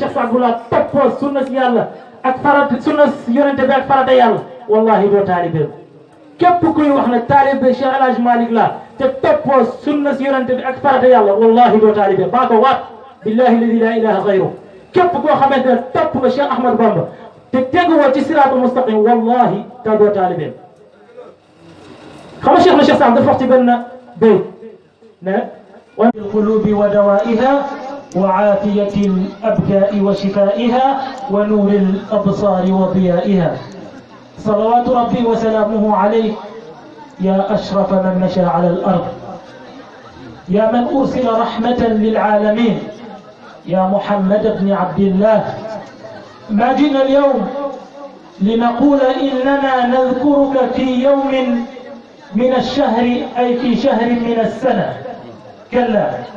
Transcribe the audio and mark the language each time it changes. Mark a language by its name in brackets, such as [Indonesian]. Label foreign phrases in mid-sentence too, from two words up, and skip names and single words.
[Wolof] Cheikh Saadullah toppoo sunna si yàlla ak farata sunna yonente bi ak farata yàlla wallahi doo taalibe képp kuy wax ne taalibe Cheikh El Hadj Malick la te toppoo sunna si yonente bi ak farata yàlla wallahi doo taalibe baa ko waat [Arabic] بالله الذي لا إله غيره [Wolof] képp koo xamante ne topp nga Cheikh Ahmad Bamba te teguwoo ci [Arabic] الصراط المستقيم [Wolof] wallahi te doo taalibe xam nga Cheikh na Cheikh Saad dafa wax ci benn béy ne [Arabic] وقلوب ودوائها وعافية الأبداء وشفائها ونور الأبصار وضيائها صلوات ربي وسلامه عليك يا أشرف من مشى على الأرض يا من أرسل رحمة للعالمين يا محمد بن عبد الله ما جئنا اليوم لنقول إننا نذكرك في يوم من الشهر أي في شهر من السنة كلا